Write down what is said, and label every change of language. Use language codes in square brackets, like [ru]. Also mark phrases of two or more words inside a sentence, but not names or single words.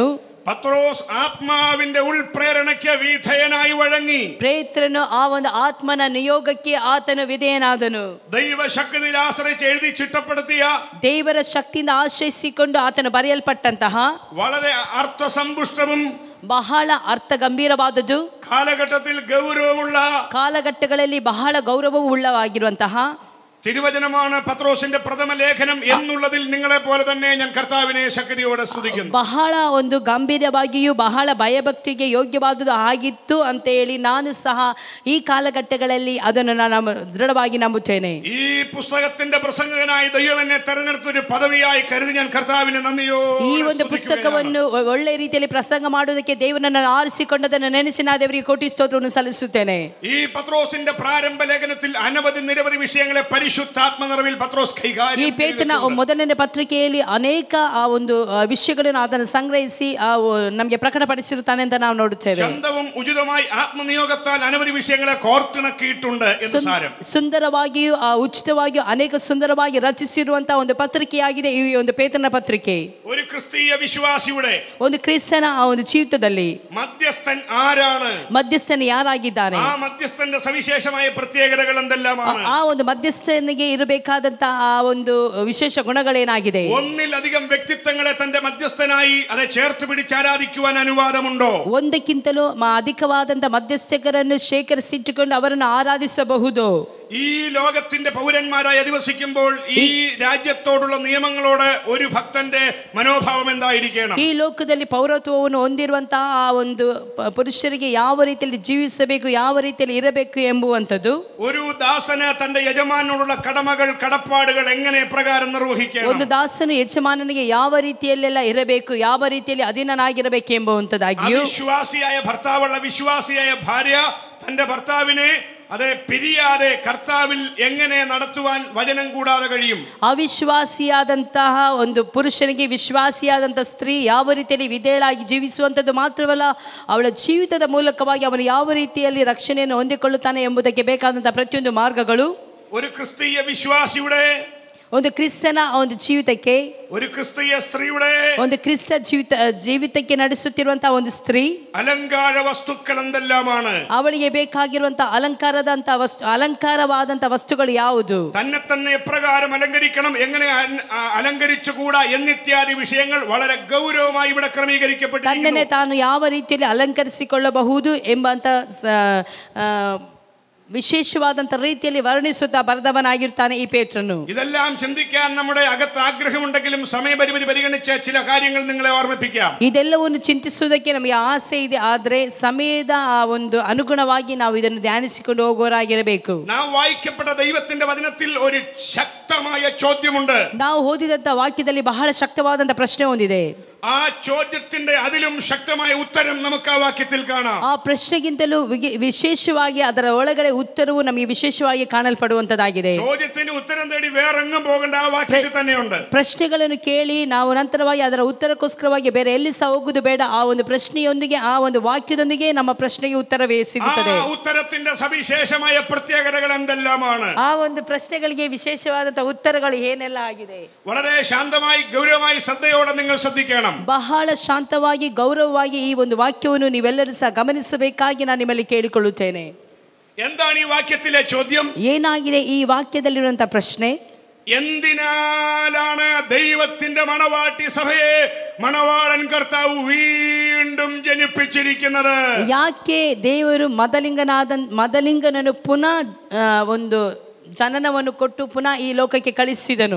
[ml] പത്രോസ് ആത്മാവിന്റെ ഉൾപ്രേരണയ്ക്ക് വിധേയനായി വഴങ്ങി. [kn] ಪೇತ್ರನು ಆ ಒಂದು ಆತ್ಮನ ನಿಯೋಗಕ್ಕೆ ಆತನು ವಿಧೇಯನಾದನು. [ml] ദൈവശക്തിയിൽ ആശ്രയിച്ച് എഴുതി ചിട്ടപ്പെടുത്തിയ, [kn] ದೇವರ ಶಕ್ತಿಯಿಂದ ಆಶ್ರಯಿಸಿಕೊಂಡು ಆತನು ಬರೆಯಲ್ಪಟ್ಟಂತಹ [ml] വളരെ അർത്ഥസമ്പുഷ്ടവും [kn] ಬಹಳ ಅರ್ಥ ಗಂಭೀರವಾದದ್ದು, [ml] കാലഘട്ടത്തിൽ ഗൗരവമുള്ള, [kn] ಕಾಲಘಟ್ಟಗಳಲ್ಲಿ ಬಹಳ ಗೌರವವು ಉಳ್ಳವಾಗಿರುವಂತಹ [ml] തിരുവചനമാണ് പത്രോസിന്റെ പ്രഥമ ലേഖനം എന്നുള്ളതിൽ നിങ്ങളെ പോലെ തന്നെ ഞാൻ കർത്താവിനെ ശക്തിയോടെ സ്തുതിക്കുന്നു. [kn] ಬಹಳ ಒಂದು ಗಂಭೀರವಾಗಿಯೂ ಬಹಳ ಭಯಭಕ್ತಿಗೆ ಯೋಗ್ಯವಾದುದು ಆಗಿತ್ತು ಅಂತ ಹೇಳಿ ನಾನು ಸಹ ಈ ಕಾಲಘಟ್ಟಗಳಲ್ಲಿ ಅದನ್ನು ನಾನು ದೃಢವಾಗಿ ನಂಬುತ್ತೇನೆ. [ml] ഈ പുസ്തകത്തിന്റെ പ്രസംഗകനായി ദൈവം എന്നെ തെരഞ്ഞെടുത്തൊരു പദവിയായി കരുതി ഞാൻ കർത്താവിനെ നന്ദിയോടെ [kn] ಈ ಒಂದು ಪುಸ್ತಕವನ್ನು ಒಳ್ಳೆ ರೀತಿಯಲ್ಲಿ ಪ್ರಸಂಗ ಮಾಡುವುದಕ್ಕೆ ದೇವರನ್ನು ಆರಿಸಿಕೊಂಡದನ್ನು ನೆನೆಸಿ ನಾನು ದೇವರಿಗೆ ಕೋಟಿ ಸ್ತೋತ್ರವನ್ನು ಸಲ್ಲಿಸುತ್ತೇನೆ. [ml] ഈ പത്രോസിന്റെ പ്രാരംഭ ലേഖനത്തിൽ അനവധി നിരവധി വിഷയങ്ങളെ പരിശുദ്ധാത്മ നിറവിൽ പത്രോസ് കൈകാര്യം [kn] ಈ ಪೇತ್ರನ ಮೊದಲನೇ ಪತ್ರಿಕೆಯಲ್ಲಿ ಅನೇಕ ಆ ಒಂದು ವಿಷಯಗಳನ್ನು ಅದನ್ನು ಸಂಗ್ರಹಿಸಿ ನಮಗೆ ಪ್ರಕಟಪಡಿಸಿರುತ್ತಾನೆ ಅಂತ ನಾವು ನೋಡುತ್ತೇವೆ. [ml] ചന്തവും ഉചിതമായി ആത്മനിയോഗത്താൽ അനവധി വിഷയങ്ങളെ കോർത്തിണക്കിയിട്ടുണ്ട് എന്ന് സാരം. [kn] ಸುಂದರವಾಗಿಯೂ ಉಚಿತವಾಗಿಯೂ ಅನೇಕ ಸುಂದರವಾಗಿ ರಚಿಸಿರುವಂತಹ ಒಂದು ಪತ್ರಿಕೆಯಾಗಿದೆ ಈ ಒಂದು ಪೇತ್ರನ ಪತ್ರಿಕೆ. [ml] ഒരു ക്രിസ്തീയ വിശ്വാസിയുടെ [kn] ಒಂದು ಕ್ರಿಸ್ತನ ಆ ಒಂದು ಜೀವಿತದಲ್ಲಿ [ml] മധ്യസ്ഥൻ ആരാണ്? [kn] ಮಧ್ಯಸ್ಥನು ಯಾರಾಗಿದ್ದಾನೆ? [ml] ആ മധ്യസ്ഥന്റെ സവിശേഷമായ പ്രത്യേകതകൾ എന്തെല്ലാമാണ്? [kn] ಆ ಒಂದು ಮಧ್ಯಸ್ಥನಿಗೆ ಇರಬೇಕಾದಂತಹ ಆ ಒಂದು ವಿಶೇಷ ಗುಣಗಳೇನಾಗಿದೆ? [ml] ഒന്നിലധികം വ്യക്തിത്വങ്ങളെ തന്റെ മധ്യസ്ഥനായി അതെ ചേർത്ത് പിടിച്ച് ആരാധിക്കുവാൻ അനുവാദമുണ്ടോ? [kn] ಒಂದಕ್ಕಿಂತಲೂ ಅಧಿಕವಾದಂತಹ ಮಧ್ಯಸ್ಥಕರನ್ನು ಶೇಖರಿಸಿಟ್ಟುಕೊಂಡು ಅವರನ್ನು ಆರಾಧಿಸಬಹುದು. [ml] ഈ ലോകത്തിന്റെ പൗരന്മാരായി അധിവസിക്കുമ്പോൾ ഈ രാജ്യത്തോടുള്ള നിയമങ്ങളോട് ഒരു ഭക്തന്റെ മനോഭാവം എന്തായിരിക്കണം? [kn] ಈ ಲೋಕದಲ್ಲಿ ಪೌರತ್ವವನ್ನು ಹೊಂದಿರುವಂತಹ ಆ ಒಂದು ಪುರುಷರಿಗೆ ಯಾವ ರೀತಿಯಲ್ಲಿ ಜೀವಿಸಬೇಕು, ಯಾವ ರೀತಿಯಲ್ಲಿ ಇರಬೇಕು ಎಂಬುವಂಥದ್ದು. [ml] ഒരു ദാസന് തന്റെ യജമാനോടുള്ള കടമകൾ കടപ്പാടുകൾ എങ്ങനെ പ്രകാരം നിർവഹിക്കണം? [kn] ಒಂದು ದಾಸನು ಯಜಮಾನನಿಗೆ ಯಾವ ರೀತಿಯಲ್ಲೆಲ್ಲ ಇರಬೇಕು, ಯಾವ ರೀತಿಯಲ್ಲಿ ಅಧೀನನಾಗಿರಬೇಕು ಎಂಬುವಂಥದ್ದಾಗಿಯೂ [ml] വിശ്വാസിയായ ഭർത്താവുള്ള വിശ്വാസിയായ ഭാര്യ തന്റെ ഭർത്താവിനെ അതെ പിരിയാതെ കർത്താവിൽ എങ്ങനെ നടത്തുവാൻ വചനം കൂടാതെ കഴിയും? [kn] ಅವಿಶ್ವಾಸಿಯಾದಂತಹ ಒಂದು ಪುರುಷನಿಗೆ ವಿಶ್ವಾಸಿಯಾದಂತಹ ಸ್ತ್ರೀ ಯಾವ ರೀತಿಯಲ್ಲಿ ವಿಧೇಯಳಾಗಿ ಜೀವಿಸುವಂಥದ್ದು ಮಾತ್ರವಲ್ಲ, ಅವಳ ಜೀವಿತದ ಮೂಲಕವಾಗಿ ಅವನು ಯಾವ ರೀತಿಯಲ್ಲಿ ರಕ್ಷಣೆಯನ್ನು ಹೊಂದಿಕೊಳ್ಳುತ್ತಾನೆ ಎಂಬುದಕ್ಕೆ ಬೇಕಾದಂತಹ ಪ್ರತಿಯೊಂದು ಮಾರ್ಗಗಳು [ml] ഒരു ക്രിസ്തീയ വിശ്വാസിയുടെ [kn] ಒಂದು ಕ್ರಿಸ್ತನ ಒಂದು ಜೀವಿತಕ್ಕೆ, [ml] ഒരു ക്രിസ്തീയ സ്ത്രീയുടെ [kn] ಒಂದು ಕ್ರಿಸ್ತ ಜೀವಿತಕ್ಕೆ ನಡೆಸುತ್ತಿರುವಂತಹ ಒಂದು ಸ್ತ್ರೀ [ml] അലങ്കാര വസ്തുക്കൾ എന്തെല്ലാമാണ്? [kn] ಅವಳಿಗೆ ಬೇಕಾಗಿರುವಂತಹ ಅಲಂಕಾರವಾದಂತಹ ವಸ್ತುಗಳು ಯಾವುದು? [ml] തന്നെ തന്നെ എപ്രകാരം അലങ്കരിക്കണം, എങ്ങനെ അലങ്കരിച്ചുകൂടാ എന്നിത്യാദി വിഷയങ്ങൾ വളരെ ഗൗരവമായി ഇവിടെ ക്രമീകരിക്കപ്പെട്ടിരിക്കുന്നു. [kn] ತನ್ನನ್ನೇ ತಾನು ಯಾವ ರೀತಿಯಲ್ಲಿ ಅಲಂಕರಿಸಿಕೊಳ್ಳಬಹುದು ಎಂಬಂತ ವಿಶೇಷವಾದಂಥ ರೀತಿಯಲ್ಲಿ ವರ್ಣಿಸುತ್ತಾ ಬರೆದವನಾಗಿರ್ತಾನೆ ಈ ಪೇತ್ರನು. [ml] ഇതെല്ലാം ചിന്തിക്കാൻ നമ്മുടെ അകത്ത് ആഗ്രഹമുണ്ടെങ്കിലും സമയപരിമിതി പരിഗണിച്ച് ചില കാര്യങ്ങൾ നിങ്ങളെ ഓർമ്മിപ്പിക്കാം. [kn] ಇದೆಲ್ಲವನ್ನು ಚಿಂತಿಸುವುದಕ್ಕೆ ನಮಗೆ ಆಸೆ ಇದೆ, ಆದರೆ ಸಮಯದ ಆ ಒಂದು ಅನುಗುಣವಾಗಿ ನಾವು ಇದನ್ನು ಧ್ಯಾನಿಸಿಕೊಂಡು ಹೋಗುವವರಾಗಿರಬೇಕು. [ml] നാം വായിക്കപ്പെട്ട ദൈവത്തിന്റെ വചനത്തിൽ ഒരു ശക്തമായ ചോദ്യമുണ്ട്. [kn] ನಾವು ಓದಿದಂಥ ವಾಕ್ಯದಲ್ಲಿ ಬಹಳ ಶಕ್ತವಾದಂಥ ಪ್ರಶ್ನೆ ಹೊಂದಿದೆ. [ml] ആ ചോദ്യത്തിന്റെ അതിലും ശക്തമായ ഉത്തരം നമുക്ക് ആ വാക്യത്തിൽ കാണാം. [kn] ಆ ಪ್ರಶ್ನೆಗಿಂತಲೂ ವಿಶೇಷವಾಗಿ ಅದರ ಒಳಗಡೆ ಉತ್ತರವು ನಮಗೆ ವಿಶೇಷವಾಗಿ ಕಾಣಲ್ಪಡುವಂತದ್ದಾಗಿದೆ. [ml] ചോദ്യത്തിന്റെ ഉത്തരം തേടി വേറെങ്ങും പോകേണ്ട, ആ വാക്യത്തിൽ തന്നെയുണ്ട്. [kn] ಪ್ರಶ್ನೆಗಳನ್ನು ಕೇಳಿ ನಾವು ನಂತರವಾಗಿ ಅದರ ಉತ್ತರಕ್ಕೋಸ್ಕರವಾಗಿ ಬೇರೆ ಎಲ್ಲಿ ಸಹ ಹೋಗುವುದು ಬೇಡ. ಆ ಒಂದು ಪ್ರಶ್ನೆಯೊಂದಿಗೆ ಆ ಒಂದು ವಾಕ್ಯದೊಂದಿಗೆ ನಮ್ಮ ಪ್ರಶ್ನೆಗೆ ಉತ್ತರವೇ ಸಿಗುತ್ತದೆ. [ml] ആ ഉത്തരത്തിന്റെ സവിശേഷമായ പ്രത്യേകതകൾ എന്തെല്ലാമാണ്? [kn] ಆ ಒಂದು ಪ್ರಶ್ನೆಗಳಿಗೆ ವಿಶೇಷವಾದಂತಹ ಉತ್ತರಗಳು ಏನೆಲ್ಲ ಆಗಿದೆ? [ml] വളരെ ശാന്തമായി ഗൗരവമായി ശ്രദ്ധയോടെ നിങ്ങൾ ശ്രദ്ധിക്കണം. [kn] ಬಹಳ ಶಾಂತವಾಗಿ ಗೌರವವಾಗಿ ಈ ಒಂದು ವಾಕ್ಯವನ್ನು ನೀವೆಲ್ಲರೂ ಸಹ ಗಮನಿಸಬೇಕಾಗಿ ನಾನು ನಿಮ್ಮಲ್ಲಿ ಕೇಳಿಕೊಳ್ಳುತ್ತೇನೆ. [ml] എന്താണ് ഈ വാക്യത്തിലെ ചോദ്യം? [kn] ಏನಾಗಿದೆ ಈ ವಾಕ್ಯದಲ್ಲಿರುವಂತಹ ಪ್ರಶ್ನೆ? [ml] എന്തിനാലാണ് ദൈവത്തിന്റെ മണവാട്ടി സഭയെ മണവാളൻ കർത്താവ് വീണ്ടും ജനിപ്പിച്ചിരിക്കുന്നത്? [kn] ಯಾಕೆ ದೇವರು ಮದಲಿಂಗನನ್ನು ಪುನಃ ಒಂದು ಜನನವನ್ನು ಕೊಟ್ಟು ಪುನಃ ಈ ಲೋಕಕ್ಕೆ ಕಳಿಸಿದನು?